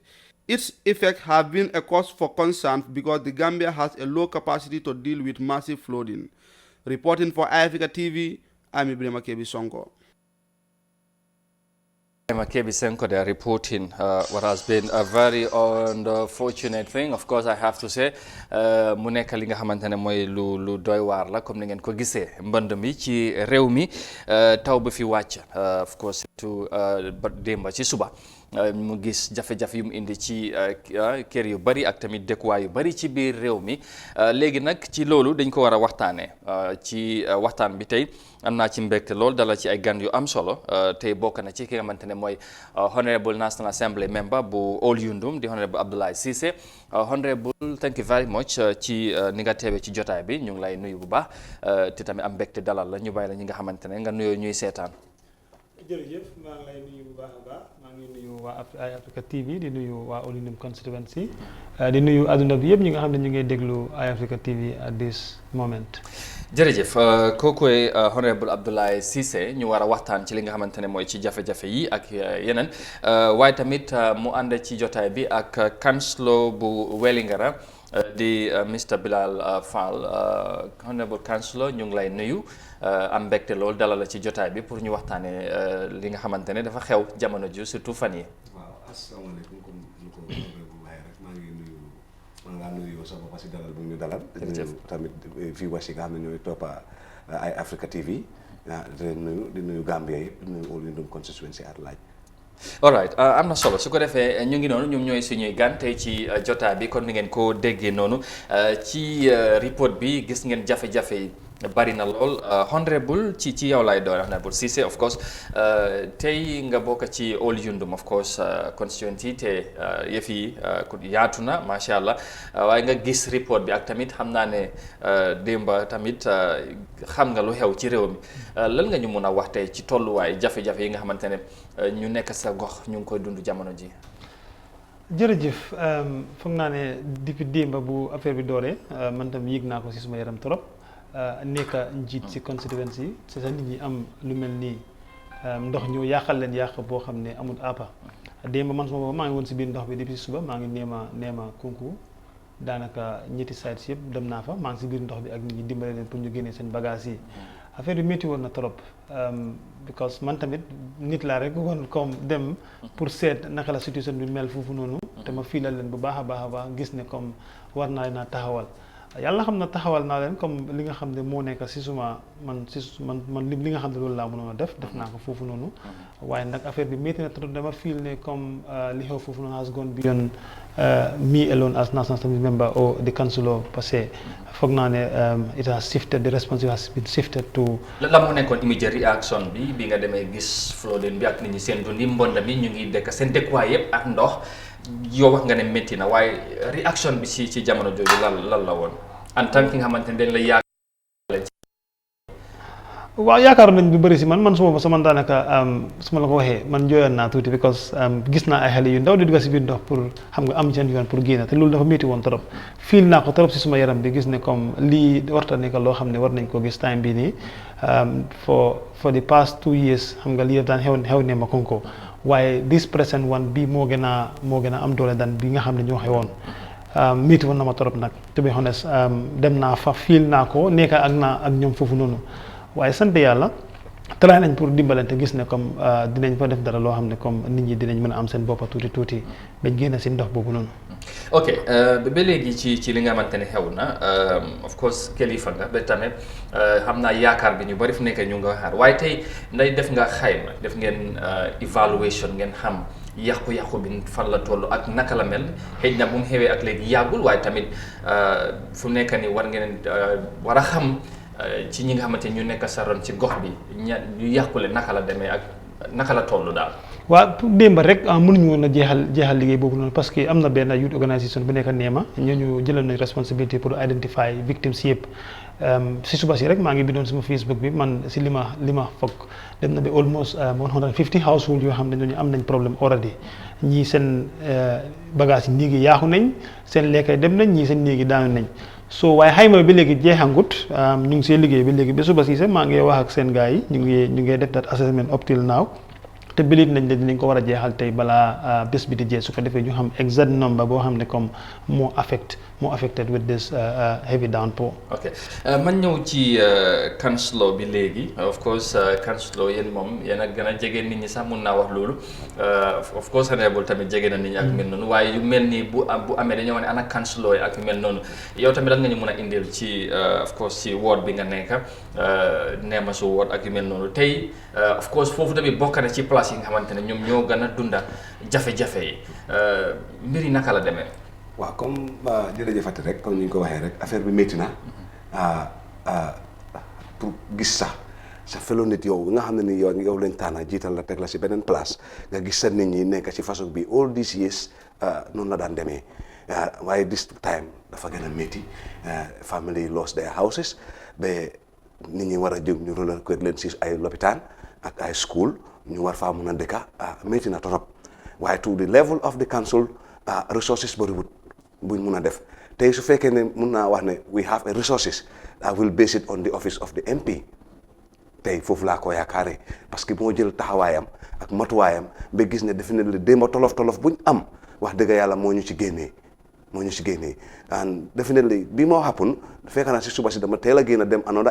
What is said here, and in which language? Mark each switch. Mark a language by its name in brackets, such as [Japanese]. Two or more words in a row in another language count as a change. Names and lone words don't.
[English] Its effects have been a cause for concern because the Gambia has a low capacity to deal with massive flooding. Reporting for iAfrica TV, I'm Ibrahim Akebi Sonko. Kebi Senko, they are reporting what has been a very unfortunate thing. Of course, I have to say, [Wolof] mu nekk li nga xamantene moy lu doy war la comme ni ngeen ko gisee mbënd mi ci réew mi taw bi fi wàcc [English] of course [Wolof] to démba ci suba mu gis jafe-jafe yu mu indi ci kër yu bari ak tamit dëkkuwaay yu bari ci biir réew mi léegi nag ci loolu dañ ko war a waxtaanee ci waxtaan bi tey am naa ci mbégte lool dala ci ay gan yu am solo tey bokk na ci ki nga xamante ne mooy [English] Honorable National Assembly member [Wolof] bu Old Yundum di Honorable Abdoulaye Cissé. Honorable, [English] thank you very much [Wolof] ci ni nga teewee ci jotaay bi ñu ngi lay nuyu bu baax te tamit am mbégte dalal la ñu bàyyi la ñi nga xamante ne nga nuyoo ñuy seetaan. jërëjëf maa ngi lay nuyu bu baax a baax maa ngi nuyu waa iAfrica TV di nuyu waa Old Yundum constituency di nuyu àdduna bi yëpp ñi nga xam ne ñu ngi déglu iAfrica TV [English] at this moment. [Wolof] jërëjëf kookoy Honorable Abdoulaye Cissé ñu war a waxtaan ci li nga xamante ne mooy ci jafe-jafe yi ak yeneen waaye tamit mu ànd ci jotaay bi ak councilor bu Wellingara di Mr Bilal Fall [English] Honorable Councilor [Wolof] ñu ngi lay nuyu am mbégte lool dalal la ci jotaay bi pour ñu waxtaanee li nga xamante ne dafa xew jamono ji surtout fan yi. waaw asalaamaaleykum comme lu ko waxee rek maa ngi nuyu maa ngi laa nuyu sa bopp si dalal bu ñu dalal. jërëjëf tamit viewers yi nga xam ne ñooy toppa iAfrica TV di nuyu Gambia yi di nuyu Old Yundum constituency [English] at large. all right [Wolof] am na solo su ko defee ñu ngi noonu ñoom ñooy suñuy gan tey ci jotaay bi kon ni ngeen ko déggee noonu ci report bi gis ngeen jafe-jafe yi bari na lool Honorable ci yow lay doon Honorable Cissé [English] of course [Wolof] tey nga bokk ci Old Yundum [English] of course constituency [Wolof] te yëf yi yaatu na [Arabic] ما شاء الله [Wolof] waaye nga gis report bi ak tamit xam naa ne démba tamit xam nga lu xew ci réew mi lan nga ñu mun a wax tey ci tolluwaay jafe-jafe yi nga xamante ne ñu nekk sa gox ñu ngi koy dund jamono ji. jërëjëf foog naa ne depuis démba bu affaire bi dooree man tam yëg naa ko si suma yaram trop nekk njiit si constituency [French] c'est ça [Wolof] nit ñi am lu mel nii ndox ñëw yàqal leen yàq boo xam ne amul àppa démba man suma booba maa ngi woon si biir ndox bi depuis suba maa ngi neema kunku daanaka ñetti sites yëpp dem naa fa maa ngi si biir ndox bi ak nit ñi dimbale leen pour ñu génnee seen bagage yi affaire bi métti woon na trop because man tamit nit laa rek woon comme dem pour seet naka la situation bi mel foofu noonu te ma fiilal leen bu baax a baax gis ne comme war naa leen a taxawal yàlla xam na taxawal naa leen comme li nga xam ne moo nekk si suma man li nga xam ne loolu laa mënoon a def naa ko foofu noonu waaye nag affaire bi métti na trop dama fiil ne comme li xew foofu noonu [English] has gone beyond me alone as National Assembly member or the councillor [French] parce que [Wolof] foog naa ne [English] it has shifted, the responsibility has been shifted to. [Wolof] la moo nekkoon [English] immediate reaction [Wolof] bi nga demee gis flooding bi ak nit ñi seen dundi mbonda mi ñu ngi dekk seen dëkkuwaay yëpp ak ndox yow wax nga ne métti na waaye réaction bi ci jamono jooju lan la woon [French] en tant que [Wolof] nga xamante ne dañ la yaakaar. waaw yaakaar nañ bu bëri si man suma sama daanaka su ma la ko waxee man jooyoon naa tuuti because gis naa ay xale yu ndaw di dugg si biir ndox pour xam nga am seen yoon pour génn te loolu dafa métti woon trop fiil naa ko trop si suma yaram bi gis ne comme lii warta nekk loo xam ne war nañ ko gis time bii nii [English] for the past 2 years [Wolof] xam nga lii daan xew ne ma konko waaye [English] this present one [Wolof] bii moo gën a am doole daan bi nga xam ne ñoo xewoon métti woon na ma trop nag [English] to be honest [Wolof] dem naa fa fiil naa ko nekk ak ñoom foofu noonu waaye sant yàlla try nañ pour dimbalante gis ne comme dinañ fa def dara loo xam ne comme nit ñi dinañ mën a am seen boppa tuuti bañ génn si ndox boobu noonu. ok ba léegi ci li nga xamante ne xew na [English] of course [Wolof] kilifa nga ba tamit xam naa yaakaar bi ñu bari fu nekk ñu nga xaar waaye tey nday def nga xayma def ngeen evaluation ngeen xam yàqu-yàqu bi fan la toll ak naka la mel xëy na bu mu xewee ak léegi yàggul waaye tamit fu nekk ni war ngeen war a xam ci ñi nga xamante ñu nekk sa ron ci gox bi ñu yàqule naka la demee ak naka la toll daal. waaw pour démb rek mënuñu woon a jeexal liggéey boobu noonu parce que am na benn [English] youth organisation [Wolof] bu nekk Neema ñooñu jëlal nañ [French] responsabilité pour [English] identify victims [Wolof] yëpp si suba si rek maa ngi bindoon sama Facebook bi man si li ma foog dem na ba [English] almost 150 households [Wolof] yoo xam ne ñooñu am nañ problème already ñii seen bagage yi néegi yaaxu nañ seen lekkay dem nañ ñii seen néegi daanu nañ so waaye xayma bi léegi jeexangut ñu ngi see liggéey bi léegi ba suba si sax maa ngi wax ak seen gars yi ñu ngi def [English] that assessment up till now [Wolof] te bilit nañ ne dinañ ko war a jeexal tey balaa bés bi di jeex su ko defee ñu xam [English] exact number [Wolof] boo xam ne comme moo [English] affected with this heavy downpour. [Wolof] ok man ñëw ci councilor bi léegi [English] of course [Wolof] councilor yéen moom yéen a gën a jege nit ñi sax mun naa wax loolu [English] of course [Wolof] honorable tamit jege na nit ñi ak mel noonu waaye yu mel nii bu amee dañoo wax ne ana councilor yi ak mel noonu yow tamit lan nga ñu mun a indil ci [English] of course [Wolof] ci ward bi nga nekk Neema su ward ak yu mel noonu tey [English] of course [Wolof] foofu tamit bokk na ci place yi nga xamante ne ñoom ñoo gën a dunda jafe-jafe yi mbir yi naka la demee. waaw comme jërëjëfati rek comme ni ñu ko waxee rek affaire bi métti na pour gis sax sa fellow nit yow nga xam ne ni yow lañ tànn jiital la teg la si beneen place nga gis sa nit ñi nekk ci façon bi [English] all these years [Wolof] noonu la daan demee waaye [English] this time [Wolof] dafa gën a métti [English] family lost their houses [Wolof] ba nit ñi war a jóg ñu relocate leen si ay lopitaan ak ay school ñu war faa mun a dëkka métti na torop waaye [English] to the level of the council resources [Wolof] bariwut buñ mun a def tey su fekkee ne mun naa wax ne [English] we have a resources I will base it on the office of the MP [Wolof] tey foofu laa ko yaakaaree [French] parce que [Wolof] moo jël taxawaayam ak matuwaayam ba gis ne definitely démba tolof buñ am wax dëgg yàlla moo ñu ci génnee [English] and definitely [Wolof] bi moo happen fekk naa si suba si dama teel a génn dem another